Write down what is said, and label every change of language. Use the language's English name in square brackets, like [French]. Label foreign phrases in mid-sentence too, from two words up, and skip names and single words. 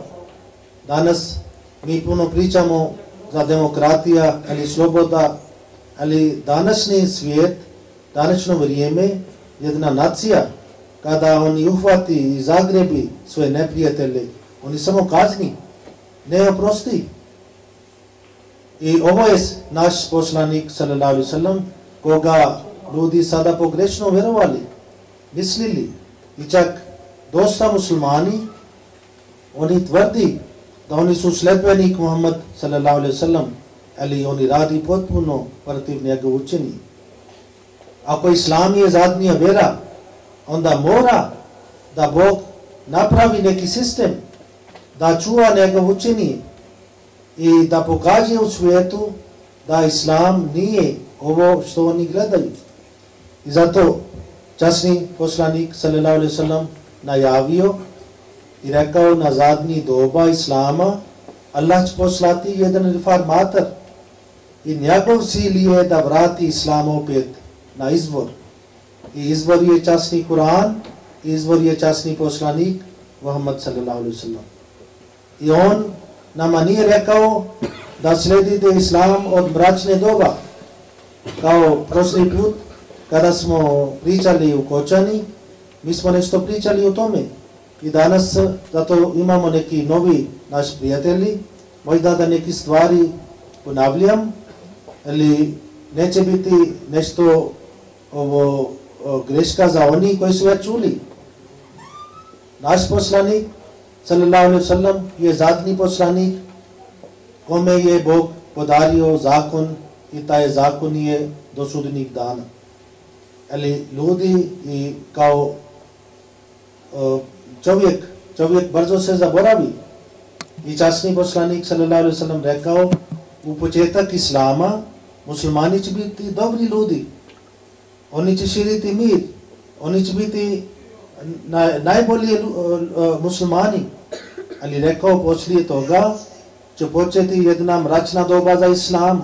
[Bosnian] Danas mi puno pričamo za demokratija ali sloboda, ali današnji svijet, današnje vrijeme, jedna nacija, kada oni uhvati i zagrebi svoje neprijatelje, oni samo kazni, ne oprosti. I ovo je naš poslanik [Arabic] صلى الله عليه وسلم, [Bosnian] koga ljudi sada pogrešno vjerovali, mislili. I čak dosta muslimani, oni tvrdi da oni su sledbenik Muhammad [Arabic] صلى الله عليه وسلم, [Bosnian] ali oni radi potpuno protiv njega učenja. Ako islam je zadnja vjera, onda mora da Bog napravi neki sistem, da čuva njegov učenje i da pokaže u svijetu da islam nije ovo što oni gledaju. I zato časni poslanik [Arabic] صلى الله عليه وسلم [Bosnian] najavio i rekao, na zadnji doba islama Allah će poslati jedan reformator i njegov cilj je da vrati islam opet na izvor. I izvor je časni Kur'an, izvor je časni poslanik Muhammad [Arabic] صلى الله عليه وسلم. [Bosnian] I on nama nije rekao da sledite islam od mračne doba. Kao prošli put kada smo pričali u Kočani, mi smo nešto pričali o tome. I danas zato imamo neki novi naš prijatelji, možda da neki stvari ponavljam, ali neće biti nešto ovo greška za oni koji su već čuli. Naš poslanik [Arabic] صلى الله عليه وسلم [Bosnian] je zadnji poslanik kome je Bog podario zakon i taj zakon je do sudnjeg dana. Ali ljudi i kao čovjek brzo se zaboravi. I časni poslanik [Arabic] صلى الله عليه وسلم [Bosnian] rekao, u početak islama muslimani će biti dobri ljudi. Oni će širiti mir. Oni će biti najbolji muslimani. Ali rekao, poslije toga će početi jedna mračna doba za islam.